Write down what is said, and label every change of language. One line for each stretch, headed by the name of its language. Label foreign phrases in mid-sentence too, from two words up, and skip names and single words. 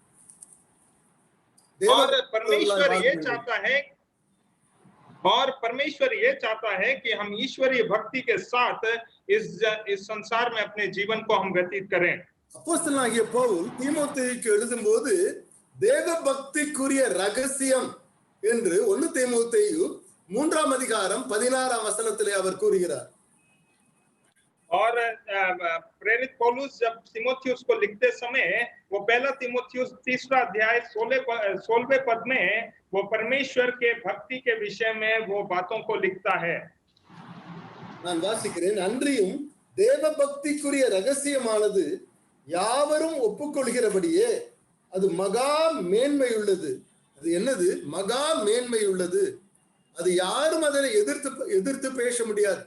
Hindi: और परमेश्वर ये चाहता है कि हम ईश्वरीय भक्ति के साथ इस संसार में अपने जीवन को हम व्यतीत करें।
Tamil: அப்போஸ்தலனாகிய பவுல் தீமோத்தேயுக்கு எழுதும்போது தேவ பக்திக்குரிய ரகசியம் என்று 1 தீமோத்தேயு 3ஆம் அதிகாரம் 16ஆம் வசனத்திலே அவர் கூறுகிறார்.
Hindi: और प्रेरित पौलुस जब तीमुथियुस को लिखते समय वो पहला तीमुथियुस 3रा अध्याय 16वें पद में वो परमेश्वर के भक्ति के विषय में वो बातों को लिखता है।
Tamil: நான் வாசிக்கிறேன். அன்றியும் தேவ பக்திக்குரிய ரகசியமானது யாவரும் ஒப்புக்கொள்கிறபடியே அது மகா மேன்மையுள்ளது. அது என்னது? மகா மேன்மையுள்ளது. அது யாரும் அதனை எதிர்த்து பேச முடியாது.